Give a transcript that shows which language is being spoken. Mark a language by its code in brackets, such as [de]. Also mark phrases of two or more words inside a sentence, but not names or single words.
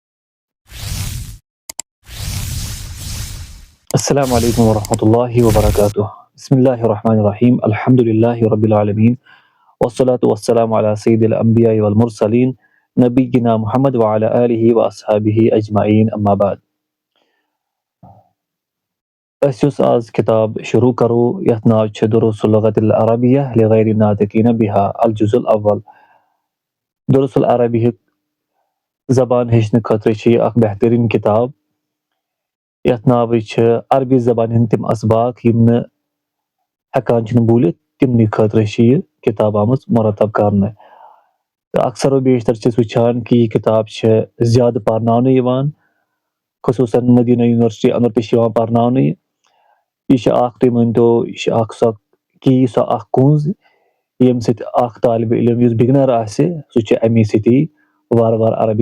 [ar] السلام عليكم ورحمة الله وبركاته. بسم الله الرحمن الرحيم. الحمد لله رب العالمين والصلاة والسلام على سيد الأنبياء والمرسلين نبينا محمد وعلى آله وأصحابه أجمعين أما بعد. [ks] أسيس آز كتاب شروع کرو یتھ ناو چھ دروس اللغة العربية لغير الناطقين بها الجزء الأول. دروس العربی زبان ہیچھنہ خاطر چھ اخ بہترین کتاب یتھ ناو چھ عربی زبان ہند تم اسباق یم نہ ہیکان چھن بوٗلِتھ تمنٕے خٲطرٕ چھِ یہِ کِتاب آمٕژ مرتب کرنہٕ تہٕ اکثر و بیشتر چھِ أسۍ وٕچھان کہِ یہِ کِتاب چھِ زیادٕ پرناونہٕ یِوان خصوٗصن مدیٖنہ یونیورسٹی انٛدر تہِ چھِ یِوان پرناونہٕ یہِ چھِ اکھ تُہۍ مٲنۍتو یہِ چھِ اکھ سۄ کی سۄ اکھ کُنٛز ییٚمہِ سۭتۍ اکھ طالبہِ علم یُس بِگنر آسہِ سُہ چھُ امی سۭتی وارٕ وارٕ عربی